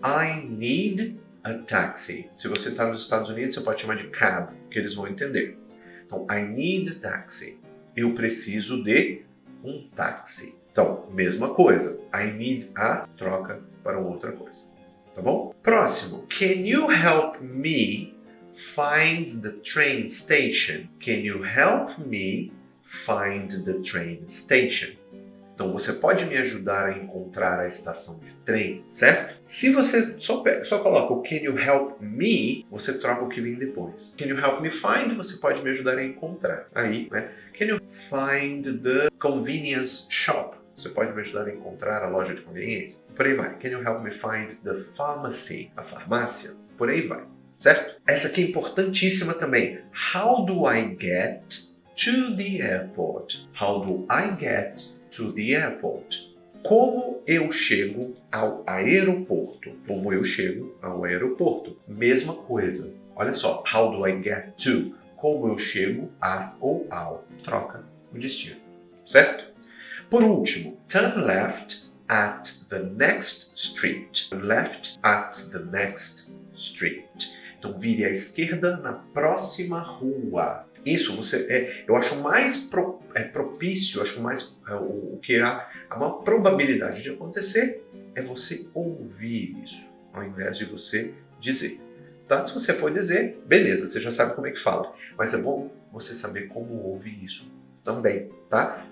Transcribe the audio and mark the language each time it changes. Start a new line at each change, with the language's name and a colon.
English: I need a taxi.
Portuguese: Se você está nos Estados Unidos, você pode chamar de cab, que eles vão entender. Então,
English: I need a taxi.
Portuguese: Eu preciso de um táxi. Então, mesma coisa.
English: I need a,
Portuguese: troca para outra coisa. Tá bom? Próximo.
English: Can you help me find the train station? Can you help me find the train station?
Portuguese: Então, você pode me ajudar a encontrar a estação de trem, certo? Se você só coloca o
English: can you help me,
Portuguese: você troca o que vem depois.
English: Can you help me find?
Portuguese: Você pode me ajudar a encontrar. Aí, né?
English: Can you find the convenience shop?
Portuguese: Você pode me ajudar a encontrar a loja de conveniência? Por aí vai.
English: Can you help me find the pharmacy?
Portuguese: A farmácia? Por aí vai, certo? Essa aqui é importantíssima também.
English: How do I get to the airport? How do I get to the airport?
Portuguese: Como eu chego ao aeroporto? Como eu chego ao aeroporto? Mesma coisa. Olha só.
English: How do I get to?
Portuguese: Como eu chego a ou ao? Troca o destino. Certo? Por último,
English: turn left at the next street. Turn left at the next street.
Portuguese: Então, vire à esquerda na próxima rua. Isso eu acho mais propício, acho mais o que há uma probabilidade de acontecer é você ouvir isso, ao invés de você dizer. Tá? Se você for dizer, beleza, você já sabe como é que fala. Mas é bom você saber como ouvir isso também, tá?